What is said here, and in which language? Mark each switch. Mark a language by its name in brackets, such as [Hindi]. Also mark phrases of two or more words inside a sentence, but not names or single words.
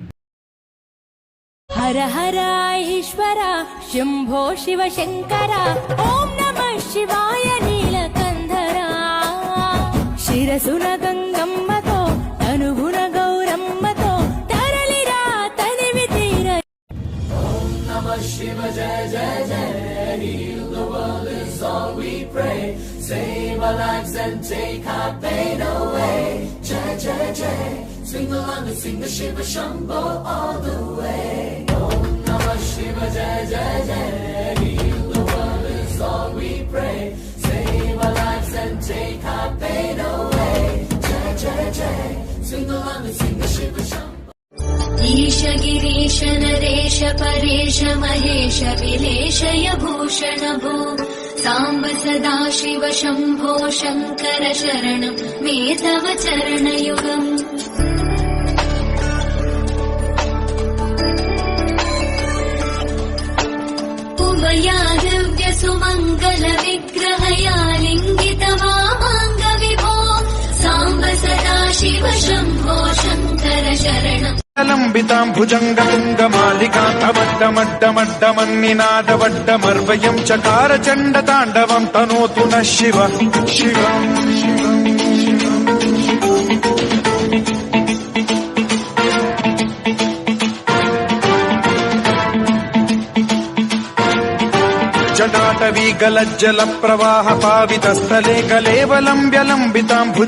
[Telugu] హర హర ఈశ్వర శంభో శివ శంకర, [Sanskrit] ఓం నమః శివాయ [Telugu] నీలకంధర. శిరసున గంగమ్మతో తనుగుణ గౌరమ్మతో తరలిరా తనివి తీర. [Sanskrit] ఓం నమః శివ జయ జయ జయ, [English] heal the world is all we pray. Save our lives and take our pain away. [Sanskrit] Jai jai jai, [English] swing along and sing the Shiva Shambho all the way. [Sanskrit] Om Namah Shiva Jai Jai Jai, [English] heal the world is all we pray. Save our lives and take our pain away. [Sanskrit] Jai Jai Jai, [English] swing along and sing the Shiva Shambho. [Sanskrit] ईश गिरीश नरेश परेश महेश विलेशय भूषण भो, साम्ब सदा शिव शम्भो शङ्कर शरणं मे तव चरणयुगम्. उमया दिव्य सुमङ्गल विग्रहया लिङ्गित वामाङ्ग विभो, साम्ब सदा शिव शम्भो शङ्कर शरणं. లంబితాం భుజంగతుంగమాలికాంతమడ్డమడ్డమన్నినాదవడ్డమర్వయం చకార చండ తాండవం తనోతు నః శివ శివం. జటాటవీ గలజ్జల ప్రవాహ పావితస్థలే కలేవలంబ్యలంబితాం